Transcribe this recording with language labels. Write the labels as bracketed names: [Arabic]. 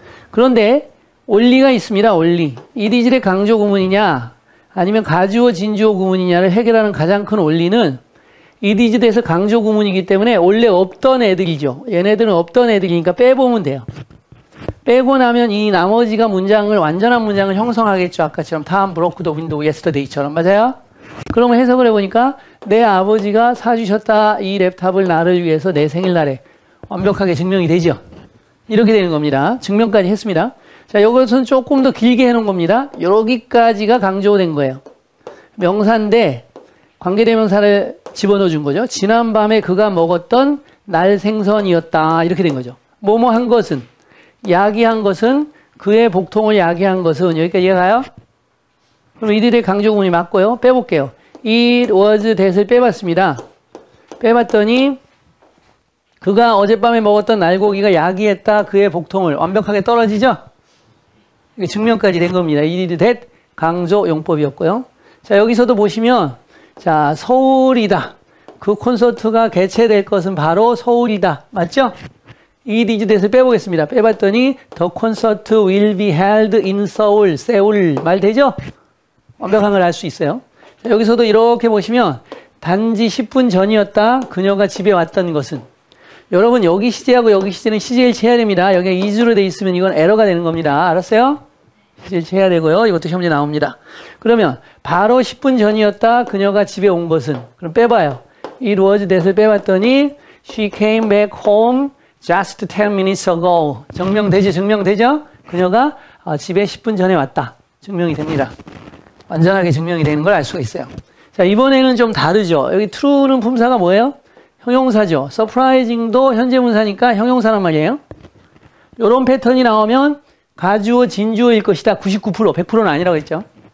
[Korean] 그런데 원리가 있습니다. 원리. it is that 강조 구문이냐 아니면 가주어 진주어 구문이냐를 해결하는 가장 큰 원리는 it is that에서 강조 구문이기 때문에 원래 없던 애들이죠. 얘네들은 없던 애들이니까 빼보면 돼요. 빼고 나면 이 나머지가 문장을 완전한 문장을 형성하겠죠. [English] 아까처럼 Tom broke the window yesterday처럼. [Korean] 맞아요? 그러면 해석을 해보니까 내 아버지가 사주셨다. 이 랩탑을 나를 위해서 내 생일날에 완벽하게 증명이 되죠. 이렇게 되는 겁니다. 증명까지 했습니다. 자, 이것은 조금 더 길게 해놓은 겁니다. 여기까지가 강조된 거예요. 명사인데 관계대명사를 집어넣어 준 거죠. 지난밤에 그가 먹었던 날 생선이었다. 이렇게 된 거죠. 뭐뭐 한 것은, 야기한 것은, 그의 복통을 야기한 것은. 여기까지 이해가요? 그럼 이들의 강조 구문이 맞고요. 빼볼게요. it was that을 빼봤습니다. 빼봤더니 그가 어젯밤에 먹었던 날고기가 야기했다. 그의 복통을. 완벽하게 떨어지죠? 이게 증명까지 된 겁니다. It is that 강조 용법이었고요. 자, 여기서도 보시면, 자, 서울이다. 그 콘서트가 개최될 것은 바로 서울이다. 맞죠? [English] It is that을 빼보겠습니다. 빼봤더니, the concert will be held in Seoul. [Korean] 세울. 말 되죠? 완벽한 걸 알 수 있어요. 자, 여기서도 이렇게 보시면, 단지 10분 전이었다. 그녀가 집에 왔던 것은. 여러분, 여기 시제하고 여기 시제는 시제일치해야 됩니다. 여기가 이주로 돼 있으면 이건 에러가 되는 겁니다. 알았어요? 시제일치해야 되고요. 이것도 시험지에 나옵니다. 그러면 바로 10분 전이었다. 그녀가 집에 온 것은. 그럼 빼봐요. [English] It was that을 빼봤더니 She came back home just 10 minutes ago. [Korean] 증명되죠? 증명되죠? 그녀가 집에 10분 전에 왔다. 증명이 됩니다. 완전하게 증명이 되는 걸 알 수가 있어요. 자, 이번에는 좀 다르죠. 여기 true는 품사가 뭐예요? 형용사죠. surprising도 현재문사니까 형용사란 말이에요. 요런 패턴이 나오면 가주어, 진주어일 것이다. 99%, 100%는 아니라고 했죠.